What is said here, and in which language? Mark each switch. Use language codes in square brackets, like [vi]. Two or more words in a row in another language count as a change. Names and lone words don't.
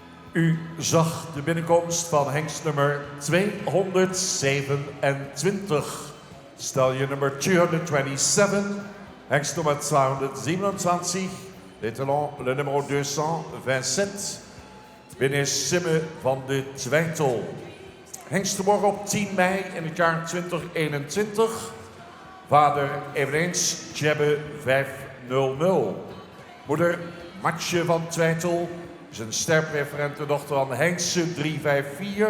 [nl] U zag de binnenkomst van hengst nummer 227. Stalje nummer 227. Hengst nummer 227. [fr] L'étalon, le numéro 227. [nl] Binnen Simme van de Twijtel. Hengst geboren op 10 mei in het jaar 2021. Vader eveneens Tjebbe 500. Moeder Matje van Twijtel is een sterpreferente dochter van Hengse 354.